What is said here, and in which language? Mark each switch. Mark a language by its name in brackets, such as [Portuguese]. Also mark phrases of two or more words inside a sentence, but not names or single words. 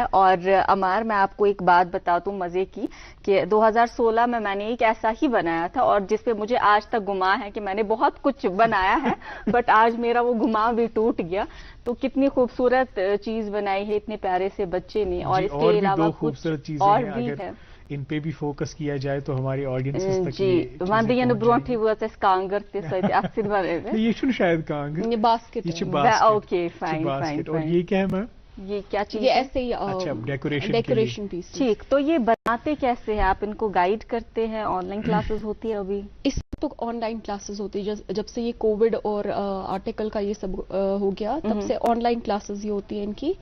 [Urdu] اور عمار میں آپ کو ایک بات بتا دوں مزے کی, کہ 2016 میں نے ایک ایسا ہی بنایا تھا, اور جس پہ مجھے آج تک گما ہے کہ میں نے بہت کچھ بنایا ہے, بٹ آج میرا وہ گما بھی ٹوٹ گیا. تو کتنی خوبصورت چیز بنائی ہے اتنے پیارے سے بچے نے. اور اس کے علاوہ خوبصورت چیزیں ہیں, ان پہ بھی فوکس کیا جائے تو ہماری آڈینس تک. [Kashmiri] جی وندین برونٹھی وات اس کانگر تے سۭتۍ اتھ سۭتۍ بنٲوِتھ. یہ چھُنہٕ شاید کانگر, یہ باسکٹ. [English] okay fine. [Urdu] اور یہ کیا ہے میم؟ یہ کیا چیز؟ یہ ایسے ہی ڈیکوریشن پیس. ٹھیک. تو یہ بناتے کیسے ہیں آپ؟ ان کو گائیڈ کرتے ہیں؟ [English] online classes [Urdu] ہوتی ہے ابھی؟ اس تو [English] online classes [Urdu] ہوتی ہے. جب سے یہ کووڈ اور آرٹیکل کا یہ سب ہو گیا, تب سے [English] online classes [Urdu] ہی ہوتی ہیں ان کی.